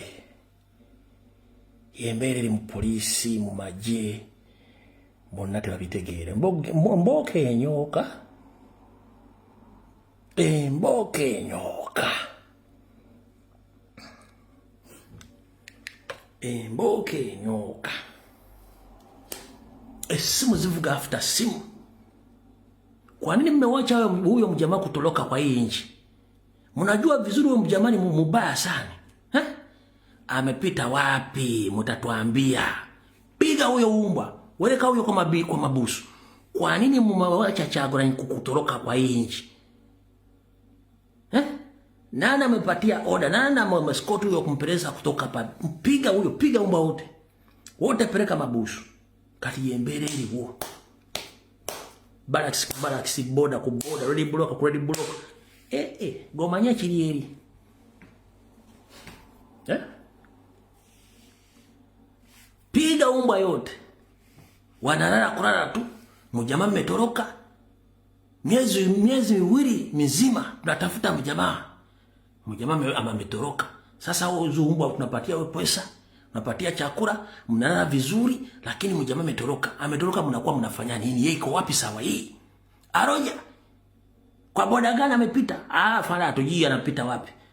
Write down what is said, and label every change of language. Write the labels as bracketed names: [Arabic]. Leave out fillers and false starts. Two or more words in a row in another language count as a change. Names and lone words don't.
[Ganda] Yembeere eri mu polisi, mu magye, bonna tebabitegeere. Mboke enyoka. Simu zivuga after simu. [Swahili] Kwa nini mmewacha huyo mjamaa kutoroka kwa hii nchi? Mnajua vizuri huyo mjamaa ni mbaya sana. Amepita wapi? Mtatuambia. Piga huyo umbwa. Weleka huyo kwa mabusu. Kwa nini mmewacha Kyagulanyi kutoroka kwa hii nchi? Nani amepatia order? Nani amescort huyo kumpeleza kutoka hapa? Piga umbwa wote. wote pereka mabusu [Ganda] kati yembere eriwo Barracks border ku border [English] ready block [Ganda] gomanya kiri eri [Swahili] piga umbwa yote wanalala kulala tu mjamaa mmetoroka miezi miwili mizima tunatafuta mjamaa ametoroka sasa umbwa tunapatia pesa tunapatia chakula mnalala vizuri lakini mjamaa ametoroka mnakuwa mnafanya nini yeye iko wapi sawa hii aroja kwa boda gani amepita fala atujii anapita wapi